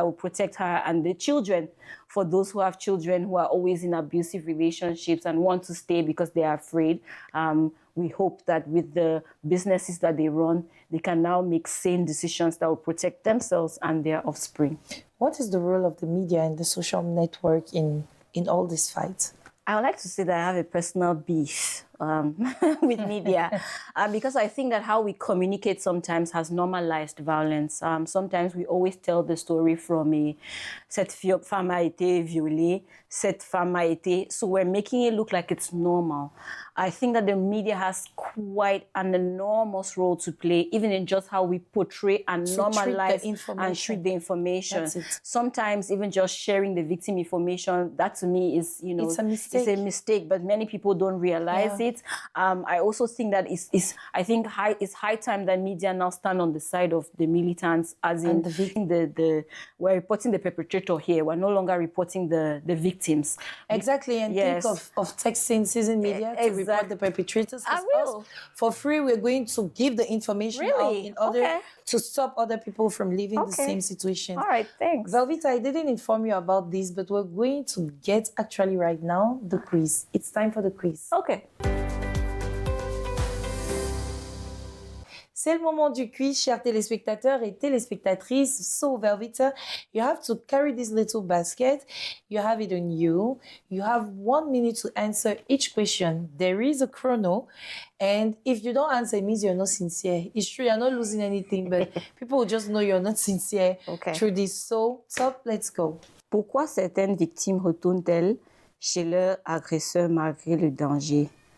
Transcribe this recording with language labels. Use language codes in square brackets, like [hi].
[en] That will protect her and the children. For those who have children who are always in abusive relationships and want to stay because they are afraid, we hope that with the businesses that they run, they can now make sane decisions that will protect themselves and their offspring. What is the role of the media and the social network in all this fight? I would like to say that I have a personal beef with media because I think that how we communicate sometimes has normalized violence. Sometimes we always tell the story from [fr] cette femme a été [en] violée, cette femme a été... So we're making it look like it's normal. I think that the media has quite an enormous role to play, even in just how we portray and normalize and treat the information. Sometimes even just sharing the victim information, that to me is, it's a mistake. It's a mistake, but many people don't realize it. I also think that it's high time that media now stand on the side of the militants, as in we're reporting the perpetrator here. We're no longer reporting the victims. Exactly, and think of texting Season Media to report the perpetrators. I will. For free, we're going to give the information out in order to stop other people from living the same situation. All right, thanks. Velvita, I didn't inform you about this, but we're going to get actually right now the quiz. It's time for the quiz. Okay. [fr] C'est le moment du quiz, chers téléspectateurs et téléspectatrices. [en] So, Velvita, you have to carry this little basket. You have it on you. You have 1 minute to answer each question. There is a chrono. And if you don't answer, it means you're not sincere. It's true, you're not losing anything, but people will just know you're not sincere through this. So, top, let's go. [fr] Pourquoi certaines victimes retournent-elles chez leur agresseur malgré le danger?